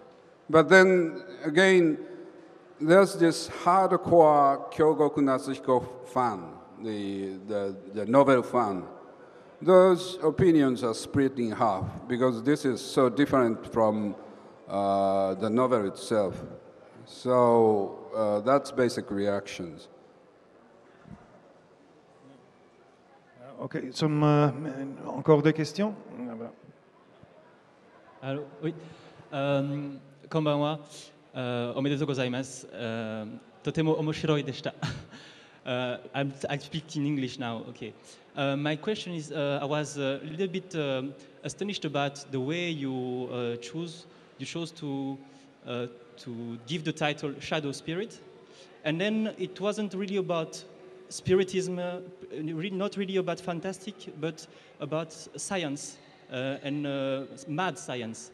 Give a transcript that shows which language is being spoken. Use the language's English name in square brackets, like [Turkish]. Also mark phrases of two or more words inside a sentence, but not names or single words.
[English] But then, again, there's this hardcore Kyogoku Natsuhiko fan, the novel fan. Those opinions are split in half because this is so different from the novel itself. So that's basic reactions. [French] Ok, encore des questions? [Japanese] はい、こんばんは。おめでとうございます。とても面白いでした。 [English] I speak in English now. Okay. My question is, I was a little bit astonished about the way you chose to give the title Shadow Spirit, and then it wasn't really about spiritism, not really about fantastic, but about science and mad science.